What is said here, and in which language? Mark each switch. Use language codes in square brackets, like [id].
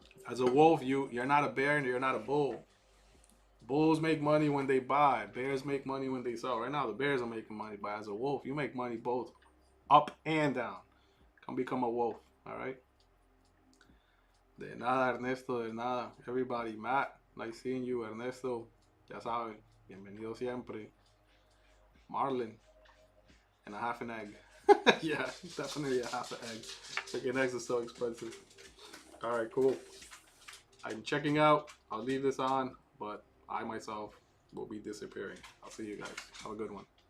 [en] As a wolf, you're not a bear and you're not a bull. Bulls make money when they buy. Bears make money when they sell. Right now, the bears are making money, but as a wolf, you make money both up and down. Come become a wolf, all right? [es] De nada, Ernesto, de nada. [en] Everybody, Matt, nice seeing you. [es] Ernesto, ya saben, bienvenido siempre. [en] Marlon, and a half an egg. Yeah, definitely a half an egg. Chicken eggs are so expensive. All right, cool. I'm checking out. I'll leave this on, but I myself will be disappearing. I'll see you guys. Have a good one.